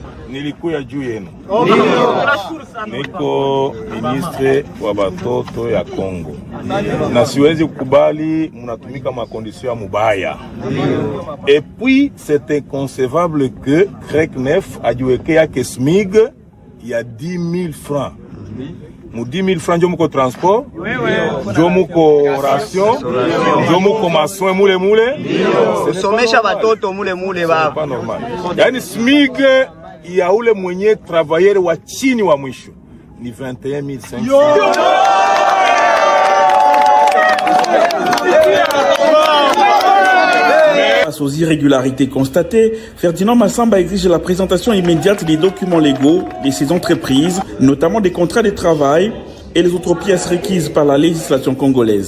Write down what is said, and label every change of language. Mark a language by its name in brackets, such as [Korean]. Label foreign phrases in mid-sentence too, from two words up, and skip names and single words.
[Swahili] Nilikuya juu yenu. Niko ministre wa batoto ya Kongo. Na siwezi kukubali mnatumika makondisio ya mubaya. [French] Et puis c'est inconcevable que CREC 9 [Swahili] ajiweke yake [French] SMIG ya 10 000 francs. Mu 10 000 francs njo muko transport, njo muko ration, njo muko masoin mule. [Swahili] Somesha batoto mule baba. [French] Pas normal. [Swahili] Yani SMIG ya ule mwenye travailleur wa chini wa mwisho ni 21 500. [French] Face aux irrégularités constatées, Ferdinand Massamba exige la présentation immédiate des documents légaux de ces entreprises, notamment des contrats de travail et les autres pièces requises par la législation congolaise.